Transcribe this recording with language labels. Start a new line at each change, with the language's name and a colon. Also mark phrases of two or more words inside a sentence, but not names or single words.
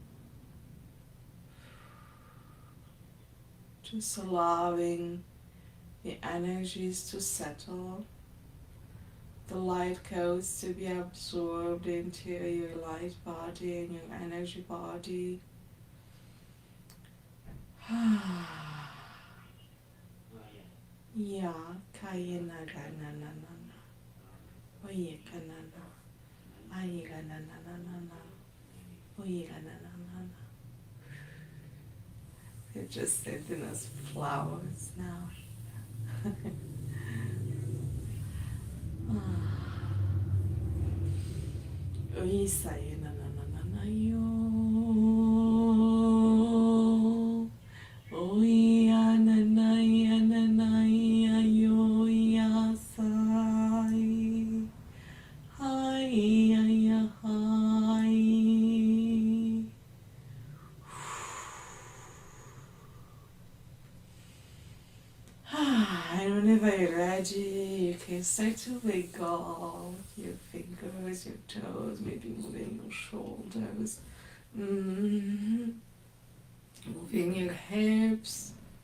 English: Just allowing the energies to settle, the light codes to be absorbed into your light body and your energy body. Ya, kayena gananana. Oye ganana. Aye gananana. Oye gananana. They're just sending us flowers now. Oye saye nanana yo. Oye anana yo ya sai. Hi ya hi. And whenever you're ready, you can start to wiggle your fingers, your toes, maybe moving your shoulders, moving your hips.